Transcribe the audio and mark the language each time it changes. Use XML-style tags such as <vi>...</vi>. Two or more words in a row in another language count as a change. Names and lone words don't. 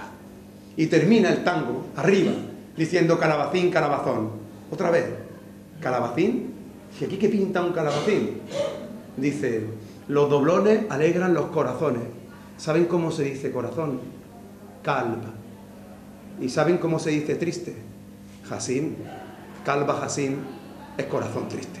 <es>Y termina el tango arriba, diciendo calabacín, calabazón. Otra vez, calabacín, ¿y aquí qué pinta un calabacín? Dice, los doblones alegran los corazones. ¿Saben cómo se dice corazón? Calba. ¿Y saben cómo se dice triste? Hasín.</es> <ar>قلب حزين</ar> <es>es corazón triste.</es>